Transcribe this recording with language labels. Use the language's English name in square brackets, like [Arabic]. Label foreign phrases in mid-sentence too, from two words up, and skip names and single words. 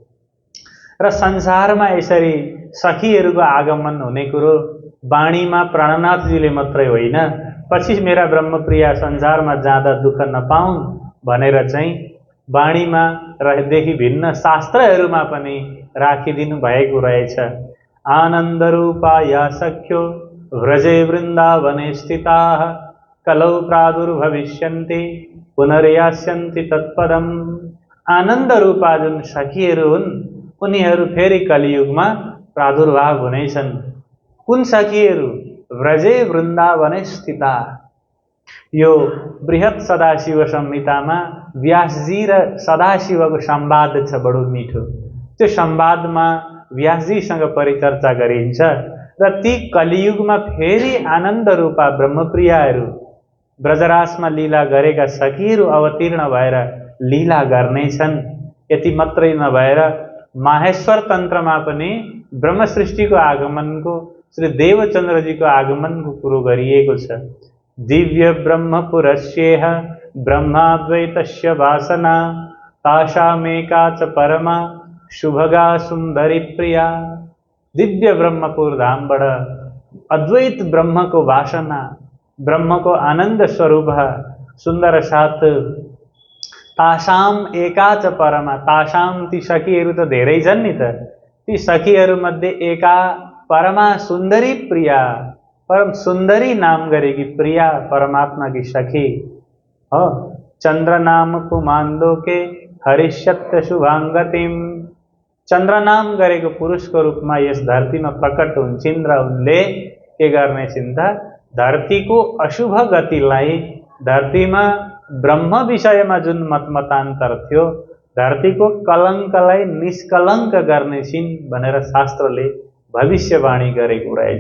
[Nepali] र संसारमा यसरी सखीहरूको आगमन हुने कुरो वाणीमा प्राणनाथजीले मात्रै होइन, पछि मेरा ब्रह्मप्रिया संसारमा जाँदा दुःख नपाउन् भनेर चाहिँ वाणीमा देखि भिन्न शास्त्रहरूमा पनि राखिदिनु भएको रहेछ। [Sanskrit] आनन्दरूपाय सख्यो व्रजे वृन्दावने स्थिताः कलौ प्रादुर्भविष्यन्ति पुनर्यास्यन्ति तत्पदम्। [Nepali] आनन्द रूपा जुन सखीहरू हुन् उनीहरू फेरि कलियुगमा प्रादुर्भाव हुनेछन्। कुन सखीहरू? [Sanskrit] व्रजे वृन्दावने स्थिता। [Nepali] यो बृहत सदाशिव संहितामा व्यासजी र सदाशिवको संवाद छ, बडो मिठो। त्यो संवादमा व्यासजीसँग परिचर्चा गरिन्छ र ती कलियुगमा फेरि आनन्द रूपा ब्रह्मप्रियाहरू ब्रजरासमा लीला गरेका सखीहरू अवतीर्ण भएर लीला गर्नेछन्। यति मात्रै नभएर माहेश्वर तन्त्रमा पनि ब्रह्म सृष्टिको आगमनको, श्री देवचन्द्रजीको आगमनको कुरो गरिएको छ। [Sanskrit] दिव्य ब्रह्मपुरस्येह ब्रह्माद्वैतस्य वासना तासामेका च परमा शुभगा सुन्दरी प्रिया। [Nepali] दिव्य ब्रह्मपुर धामबाट अद्वैत ब्रह्मको वासना, ब्रह्मको आनन्द स्वरूप सुन्दर साथ [Sanskrit] तासाम एका च परमा। [Nepali] तासाम ती सखीहरू त धेरै छन् नि त, ती सखीहरूमध्ये [Sanskrit] एका परमा सुन्दरी प्रिया, [Nepali] परम सुन्दरी नाम गरेकी प्रिया परमात्मा की सखी हो। [Sanskrit] चंद्र नाम पुमान्दोके हरिष्यत्य शुभाङ्गतिम। [Nepali] चन्द्र नाम गरेको पुरुषको रूपमा यस धरतीमा प्रकट हुन्छन् र उनले के गर्ने चिन्ता, धरतीको अशुभ गतिलाई, धरतीमा ब्रह्म विषयमा जुन मतमतान्तर थियो, धरतीको कलङ्कलाई निष्कलङ्क गर्ने छिन् भनेर शास्त्रले भविष्यवाणी गरेको रहेछ।